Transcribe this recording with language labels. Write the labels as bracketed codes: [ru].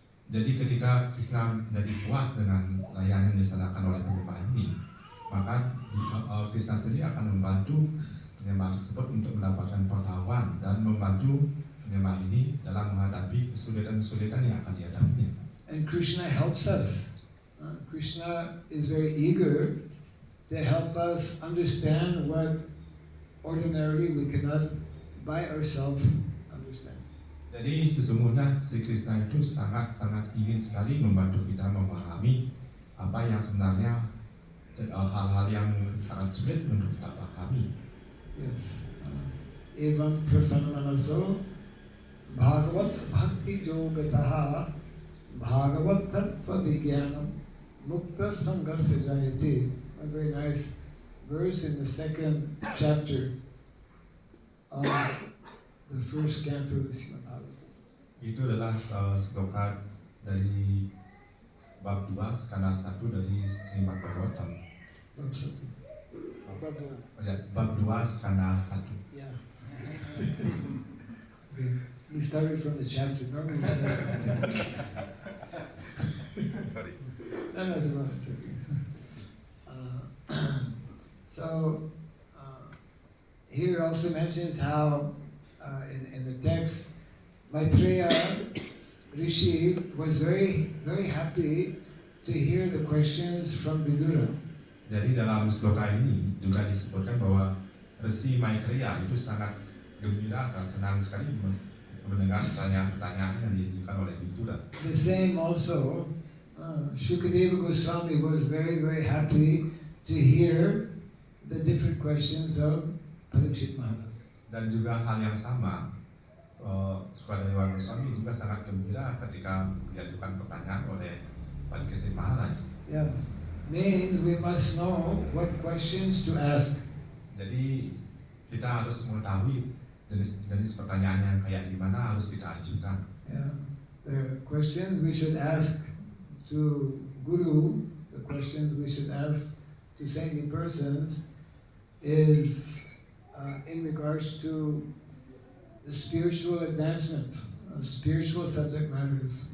[id] Jadi ketika Krishna menjadi puas dengan layanan yang dilaksanakan oleh penyembah ini, maka Krishna sendiri akan membantu penyembah tersebut untuk mendapatkan pengetahuan dan membantu penyembah ini dalam menghadapi kesulitan-kesulitan yang akan dihadapinya. [en] And Krishna helps us. Krishna is very eager to help us understand what ordinarily we cannot by ourselves understand. [id] Jadi sesungguhnya si Krishna itu sangat-sangat ingin sekali membantu kita memahami apa yang sebenarnya hal-hal yang sangat sulit untuk kita pahami. [sa] Yes. Evam prasannamanaso bhagavat bhakti yogataha bhagavat tattva vijnanam mukta sanghasya jayate. [en] A very nice verse in the second chapter of the first canto of the Srimad Bhagavatam. [id] Itu adalah sloka dari bab 2 skala 1 dari Srimad Bhagavatam. Bab 1. Bab 2 skala 1. [en] Yeah. We started from the chapter. Normally we start from the text. Sorry. No, it's okay. So here also mentions how in the text Maitreya Rishi was very, very happy to hear the questions from Vidura. [id] Jadi dalam sloka ini juga disebutkan bahwa Resi Maitreya itu sangat gembira, sangat senang sekali mendengar pertanyaan-pertanyaan yang diajukan oleh Vidura. [en] The same also, Shukadeva Goswami was very, very happy to hear the different questions of Parikshit Maharaj. [id] Dan juga hal yang sama, Sukadewa Goswami juga sangat gembira ketika diajukan pertanyaan oleh Parikshit Maharaj. [en] Yeah, means we must know what questions to ask. [id] Jadi kita harus mengetahui jenis-jenis pertanyaan yang kayak gimana harus kita ajukan. [en] Yeah, the questions we should ask to Guru, the questions we should ask to saintly persons is in regards to the spiritual advancement, spiritual subject matters.